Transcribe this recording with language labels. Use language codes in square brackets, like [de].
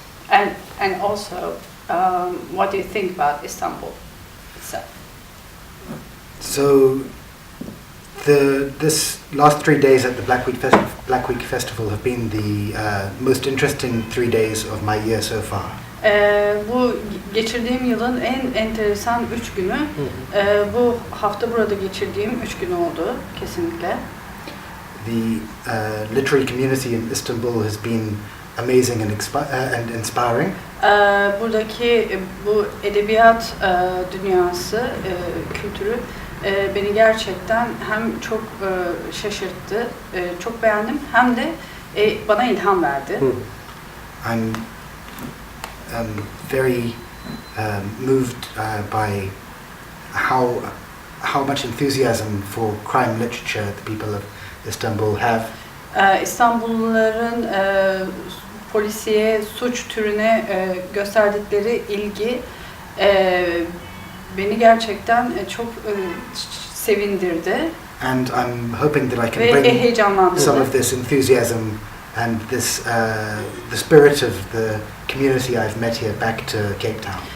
[en] And also, what do you think about Istanbul itself? So, this last 3 days at the Black Week Festival have been the most interesting 3 days of my year so far. [tr] Bu geçirdiğim yılın en enteresan 3 günü. Bu hafta burada geçirdiğim 3 gün oldu kesinlikle. [en] The literary community in Istanbul has been amazing and inspiring. [tr] Buradaki bu edebiyat dünyası, kültürü beni gerçekten hem çok şaşırttı, çok beğendim, hem de bana ilham verdi. [en] I'm very moved by how much enthusiasm for crime literature the people of Istanbul have. [tr] İstanbulluların polisiye, suç türüne gösterdikleri ilgi beni gerçekten çok sevindirdi. [en] And I'm hoping that I can bring some of this enthusiasm and this the spirit of the community I've met here back to Cape Town.